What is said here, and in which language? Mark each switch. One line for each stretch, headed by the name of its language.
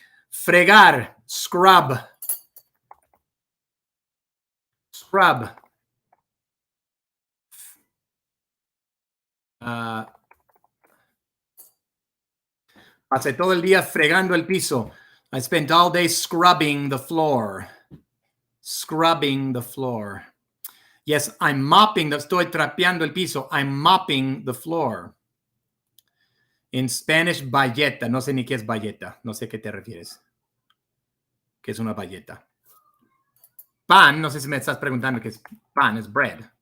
Spanish: Fregar, scrub.
English: Scrub.
Spanish: Pasé todo el día fregando el piso.
English: I spent all day scrubbing the floor. Scrubbing the floor. Yes, I'm mopping.
Spanish: Estoy trapeando el piso.
English: I'm mopping the floor. In Spanish, bayeta.
Spanish: No sé ni qué es bayeta. No sé a qué te refieres. ¿Qué es una bayeta? Pan. No sé si me estás preguntando qué es pan. Es bread.